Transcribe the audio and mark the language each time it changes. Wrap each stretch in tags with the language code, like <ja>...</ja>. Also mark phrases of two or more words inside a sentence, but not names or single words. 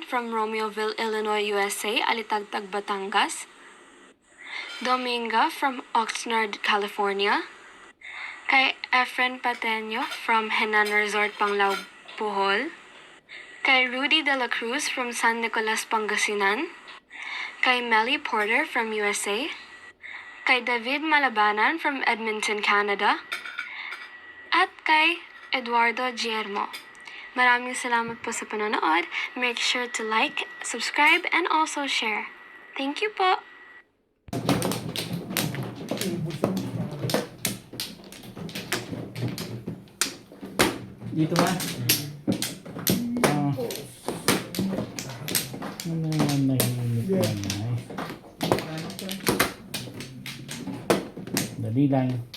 <tl>from Romeoville, Illinois, USA, Alitagtag, Batangas, Dominga from Oxnard, California, kay Efren Pateño from Henan Resort, Panglao, Bohol, kay Rudy De La Cruz from San Nicolas, Pangasinan, kay Melly Porter from USA, kay David Malabanan from Edmonton, Canada, at kay Eduardo Guillermo. Maraming salamat po sa panonood.</tl> <en>Make sure to like, subscribe, and also share. Thank you po!</en> <tl>Dito ba? Ano naman nahihimik na eh. Dali lang.</tl>